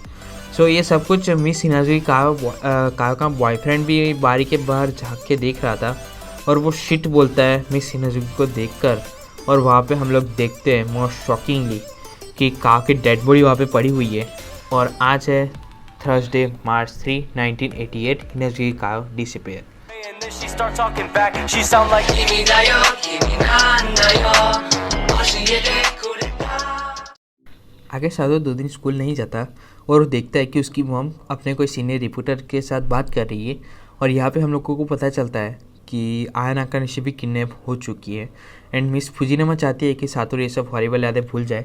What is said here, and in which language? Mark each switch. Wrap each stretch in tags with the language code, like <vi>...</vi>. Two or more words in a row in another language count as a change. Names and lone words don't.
<hi>सो ये सब कुछ मिस हिनाजुकी काव का बॉयफ्रेंड भी बारी के बाहर झांक के देख रहा था और वो शिट बोलता है मिस हिनाजुकी को देखकर। और वहाँ पे हम लोग देखते हैं</hi> <en>most shockingly</en> <hi>कि काव की</hi> <en>dead body</en> <hi>वहाँ पे पड़ी हुई है। और आज है थर्सडे March 3, 1988। हिनाजुकी काव डिसअपीयर।</hi> <en>And then she start talking back. She sound like</en> <ja>君だよ、君なんだよ. 教えてくれた.</ja> <hi>आगे साधु 2 दिन स्कूल नहीं जाता और वो देखता है कि उसकी मॉम अपने कोई</hi> <en>senior reporter</en> <hi>के साथ बात कर रही है। और यहाँ पे हम लोगों को पता चलता है कि आया नाकानिशी भी किडनैप हो चुकी है एंड मिस फुजिनामा चाहती है कि सातुरु ये सब हॉरिबल यादें भूल जाए।</hi>